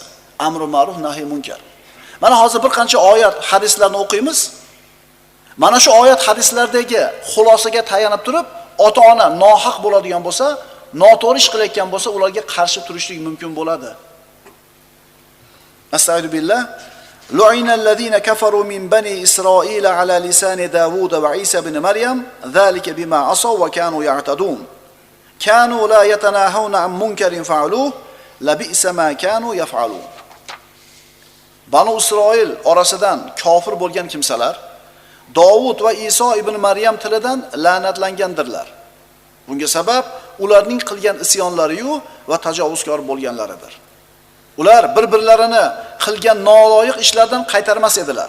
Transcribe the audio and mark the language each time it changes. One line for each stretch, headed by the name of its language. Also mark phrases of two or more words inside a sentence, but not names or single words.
Arabic: أمر معروف نهي منكر.
Uzbek: Mana hozir bir qancha oyat, hadislarni o'qiymiz. Mana shu oyat hadislardagi xulosaga tayanib turib, ota-ona nohaq bo'ladigan bo'lsa, noto'g'ri ish qilayotgan bo'lsa, ularga qarshi turishlik mumkin bo'ladi.
Arabic: أستغفر بالله. لعن الذين كفروا من بني إسرائيل على لسان داود وعيسى ابن مريم ذلك بما عصوا وكانوا يعتدون. كانوا لا يتناهون عن منكر فعلوه لبئس ما كانوا يفعلون.
Uzbek: Banu Isroil orasidan kofir bo'lgan kimsalar Davud va Iso ibn Maryam tilidan la'natlangandirlar. Bunga sabab ularning qilgan isyonlari-yu va tajovuzkor bo'lganlaridir. Ular bir-birlarini qilgan noloyiq ishlardan qaytarmas edilar.